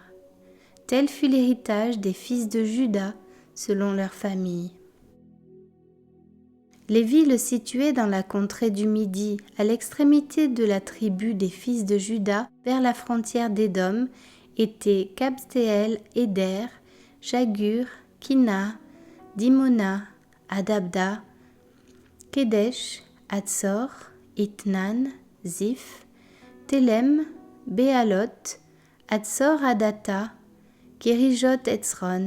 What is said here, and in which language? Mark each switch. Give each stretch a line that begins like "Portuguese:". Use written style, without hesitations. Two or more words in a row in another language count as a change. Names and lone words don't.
French: Tel fut l'héritage des fils de Juda selon leur famille. Les villes situées dans la contrée du Midi, à l'extrémité de la tribu des fils de Juda, vers la frontière d'Édom, étaient Kabstéel, Éder, Jagur, Kina, Dimona, Adabda, Kedesh, Hatzor, Itnan, Ziph, Telem, Béalot, Hatzor Adata, Kérijot Etzron,